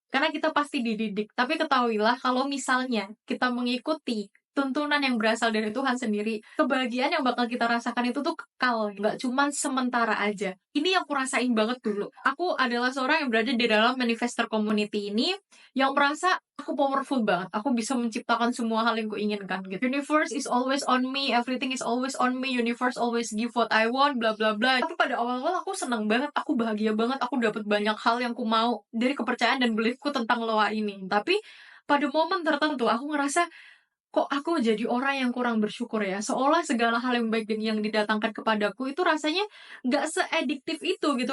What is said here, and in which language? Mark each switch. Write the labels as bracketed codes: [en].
[id] Karena kita pasti dididik. Tapi ketahuilah kalau misalnya kita mengikuti tuntunan yang berasal dari Tuhan sendiri, kebahagiaan yang bakal kita rasakan itu tuh kekal, nggak cuman sementara aja. Ini yang aku rasain banget dulu. Aku adalah seorang yang berada di dalam manifester community ini, yang merasa aku powerful banget. Aku bisa menciptakan semua hal yang kuinginkan gitu. [en] Universe is always on me, everything is always on me, universe always give what I want, bla bla bla. [id] Tapi pada awal-awal aku seneng banget, aku bahagia banget, aku dapat banyak hal yang ku mau dari kepercayaan dan beliefku tentang loa ini. Tapi pada momen tertentu aku ngerasa, kok aku jadi orang yang kurang bersyukur ya? Seolah segala hal yang baik dan yang didatangkan kepadaku itu rasanya nggak seadiktif itu gitu.